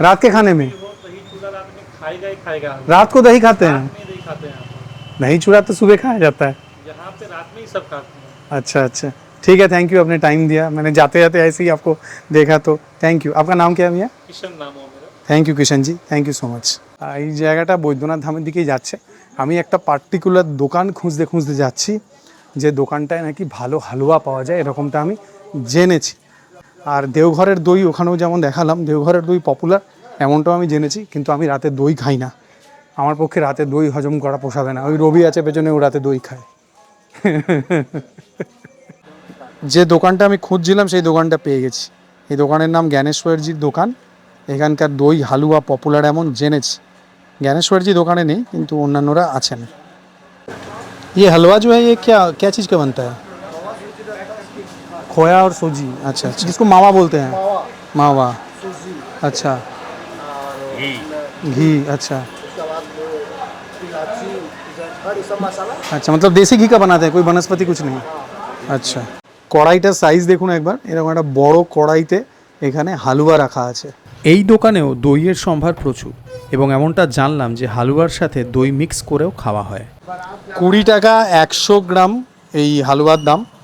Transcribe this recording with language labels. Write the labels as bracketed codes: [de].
[hi] रात के खाने में? वो दही चूड़ा रात में खाएगा ही खाएगा। रात को दही खाते हैं? रात में दही खाते हैं यहाँ दही चूड़ा तो सुबह खाया जाता है। पे। यहाँ पे रात में ही सब खाते हैं। अच्छा अच्छा, ठीक है, थैंक यू, आपने टाइम दिया। मैंने जाते जाते ऐसे ही आपको देखा, तो थैंक यू। आपका नाम क्या है भैया? किशन नाम हो मेरा। [bn] Thank you কিষানজি, thank you so much. এই জায়গাটা বৈদ্যনাথ ধামের দিকেই যাচ্ছে। আমি একটা পার্টিকুলার দোকান খুঁজতে খুঁজতে যাচ্ছি, যে দোকানটায় নাকি ভালো হালুয়া পাওয়া যায় এরকমটা আমি জেনেছি। আর দেওঘরের দই ওখানেও যেমন দেখালাম, দেওঘরের দই পপুলার এমনটাও আমি জেনেছি, কিন্তু আমি রাতে দই খাই না। আমার পক্ষে রাতে দই হজম করা পোষাবে না। ওই রবি আছে পেছনে, ও রাতে দই খায়। যে দোকানটা আমি খুঁজছিলাম সেই দোকানটা পেয়ে গেছি। এই দোকানের নাম জ্ঞানেশ্বরজির দোকান। এখানকার দই হালুয়া পপুলার এমন জেনেছি। জ্ঞানেশ্বরজি দোকানে নেই, কিন্তু অন্যান্যরা আছেন। [hi] ये हलवा जो है ये क्या क्या चीज़ का बनता है? खोया और सूजी। अच्छा अच्छा, जिसको मावा बोलते हैं। मावा, अच्छा। घी, अच्छा अच्छा, मतलब देसी घी का बनाते हैं, कोई वनस्पति कुछ नहीं। [bn] আচ্ছা, কড়াইটার সাইজ দেখুন একবার, এরকম একটা বড় কড়াইতে এখানে হালুয়া রাখা আছে। এই দোকানেও দইয়ের সম্ভার প্রচুর, এবং এমনটা জানলাম যে হালুয়ার সাথে দই মিক্স করেও খাওয়া হয়। 20 টাকা 100 গ্রাম এই হালুয়ার দাম।